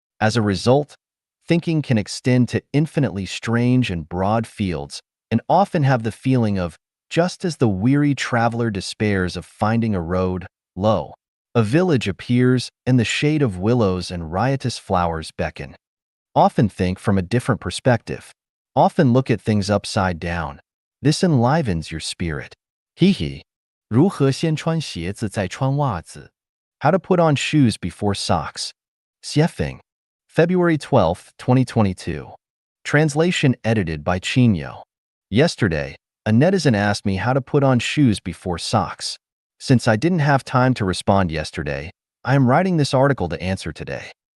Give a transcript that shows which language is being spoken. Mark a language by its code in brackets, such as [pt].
[en] As a result, thinking can extend to infinitely strange and broad fields, and often have the feeling of, just as the weary traveler despairs of finding a road, lo, a village appears, and the shade of willows and riotous flowers beckon. Often think from a different perspective. Often look at things upside down. This enlivens your spirit. [zh] Hee 如何先穿鞋子再穿袜子? [en] How to put on shoes before socks. Xiefeng. February 12, 2022. Translation edited by Chinyo. Yesterday, a netizen asked me how to put on shoes before socks. Since I didn't have time to respond yesterday, I am writing this article to answer today.